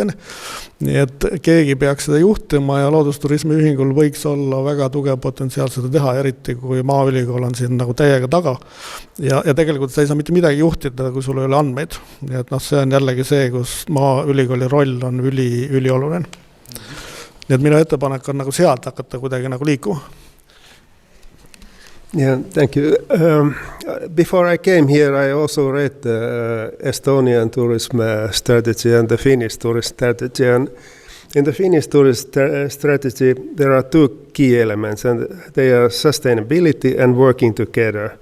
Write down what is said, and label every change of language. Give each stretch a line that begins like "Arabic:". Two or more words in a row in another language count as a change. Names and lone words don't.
Estonian: Nii et keegi peaks seda juhtima ja loodusturismi ühingul võiks olla väga tugev potentsiaal seda teha, eriti kui Maaülikool on siin nagu täiega taga. Ja tegelikult sa ei saa mitte midagi juhtida, kui sul ei ole andmeid. Nii et see on jällegi see, kus Maaülikooli roll on ülioluline. Nii et minu ettepanek on nagu sealt hakata kuidagi nagu liikuma.
English: Yeah, thank you. Before I came here, I also read the Estonian tourism strategy and the Finnish tourist strategy. And in the Finnish tourist strategy, there are two key elements, and they are sustainability and working together.